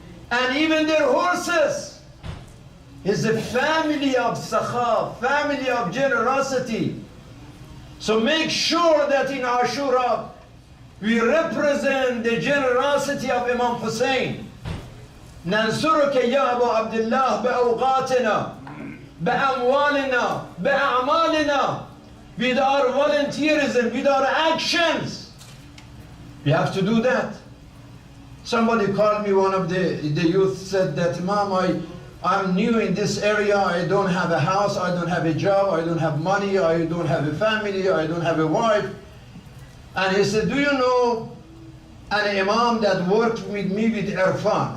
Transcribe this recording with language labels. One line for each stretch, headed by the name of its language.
English: and even their horses. Is a family of sakha, family of generosity. So make sure that in Ashura we represent the generosity of Imam Hussein.
Arabic: ننصرك يا أبو عبد الله بأوقاتنا بأموالنا بأعمالنا,
English: with our volunteerism, with our actions. We have to do that. Somebody called me, one of the youth said that, Imam, I'm new in this area, I don't have a house, I don't have a job, I don't have money, I don't have a family, I don't have a wife. And he said, do you know an imam that worked with me with Irfan?